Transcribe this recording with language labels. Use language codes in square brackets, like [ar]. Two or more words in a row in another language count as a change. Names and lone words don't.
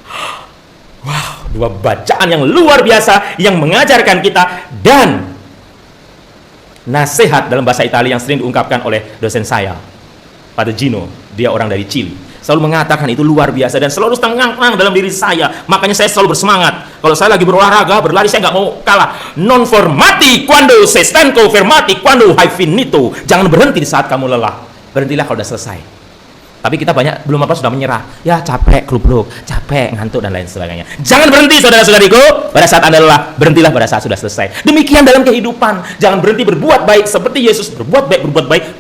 [id] Wow, dua bacaan yang luar biasa yang mengajarkan kita, dan nasihat dalam bahasa Italia yang sering diungkapkan oleh dosen saya, Padre Gino, dia orang dari Chili, selalu mengatakan itu luar biasa dan selalu tenang dalam diri saya. Makanya saya selalu bersemangat. Kalau saya lagi berolahraga, berlari, saya nggak mau kalah. [it] Non fermati quando sei stanco, fermati quando hai finito. [id] Jangan berhenti di saat kamu lelah. Berhentilah kalau sudah selesai. Tapi kita banyak belum apa sudah menyerah. Ya capek, klub-klub, capek, ngantuk dan lain sebagainya. Jangan berhenti saudara-saudariku pada saat Anda lelah. Berhentilah pada saat sudah selesai. Demikian dalam kehidupan. Jangan berhenti berbuat baik seperti Yesus berbuat baik.